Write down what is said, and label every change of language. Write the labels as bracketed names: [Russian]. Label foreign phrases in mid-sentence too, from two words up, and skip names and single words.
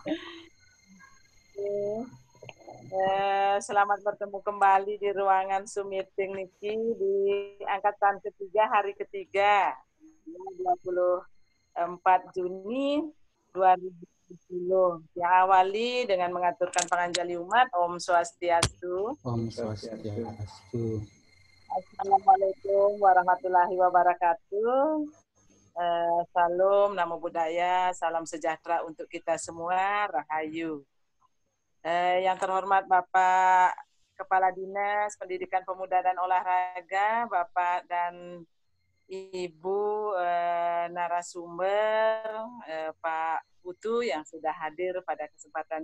[Indonesian] Selamat bertemu kembali di ruangan Zoom meeting Niki di angkatan ketiga hari ketiga 24 Juni 2020. Yang awali dengan mengaturkan panganjali umat. Om Swastiastu. Om Swastiastu. [Arabic] السلام عليكم ورحمة الله وبركاته. [Indonesian] Salam, [Pali] namo buddhaya, [Indonesian] salam sejahtera untuk kita semua, rahayu. Yang terhormat Bapak Kepala Dinas Pendidikan Pemuda dan Olahraga, Bapak dan Ibu narasumber, Pak Putu yang sudah hadir pada kesempatan